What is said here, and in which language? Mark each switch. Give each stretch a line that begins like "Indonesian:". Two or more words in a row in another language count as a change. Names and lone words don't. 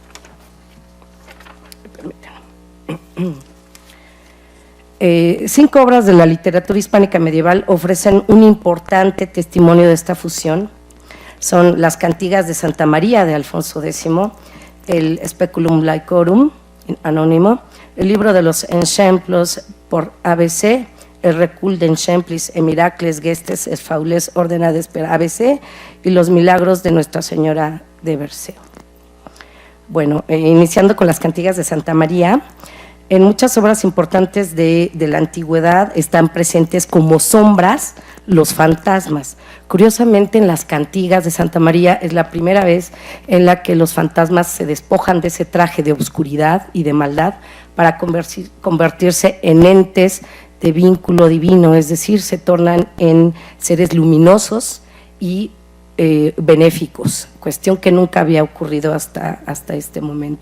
Spanish: Cinco obras de la literatura hispánica medieval ofrecen un importante testimonio de esta fusión. Son las Cantigas de Santa María de Alfonso X, el Speculum Laicorum anónimo, el libro de los Enxemplos por ABC, el Recul d'Enxemplis e Miracles Gestes et Faules ordenades per ABC y los milagros de Nuestra Señora de Berceo. Bueno, iniciando con las Cantigas de Santa María, en muchas obras importantes de la antigüedad están presentes como sombras los fantasmas. Curiosamente, en las Cantigas de Santa María es la primera vez en la que los fantasmas se despojan de ese traje de oscuridad y de maldad para convertirse en entes de vínculo divino, es decir, se tornan en seres luminosos y benéficos, cuestión que nunca había ocurrido hasta este momento.